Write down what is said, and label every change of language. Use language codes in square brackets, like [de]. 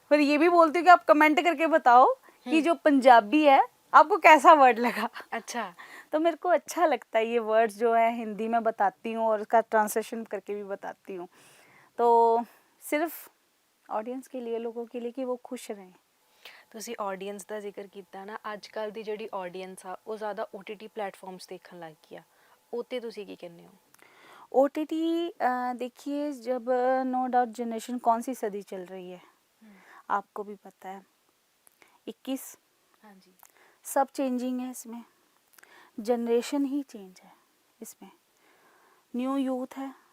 [hi] फिर ये भी बोलती हूँ कि आप कमेंट करके बताओ कि जो पंजाबी है आपको कैसा वर्ड लगा। अच्छा। तो मेरे को अच्छा लगता है ये वर्ड्स जो है हिंदी में बताती हूँ और उसका ट्रांसलेशन करके भी बताती हूँ। तो सिर्फ ऑडियंस के लिए, लोगों के लिए कि वो खुश रहें। [pa] ਤੁਸੀਂ ਆਡੀਅנס ਦਾ ਜ਼ਿਕਰ ਕੀਤਾ ਨਾ, ਅੱਜ ਕੱਲ ਦੀ ਜਿਹੜੀ ਆਡੀਅנס ਆ ਉਹ ਜ਼ਿਆਦਾ OTT ਪਲੇਟਫਾਰਮਸ ਦੇਖਣ ਲੱਗ ਗਈ ਆ, ਉਹਤੇ ਤੁਸੀਂ ਕੀ ਕਹਿੰਦੇ ਹੋ? [hi] OTT देखिए, जब नो डाउट जनरेशन कौन सी सदी चल रही है आपको भी पता है, 21। हाँ जी। सब चेंजिंग है इसमें, जनरेशन ही चेंज है इसमें, न्यू यूथ है।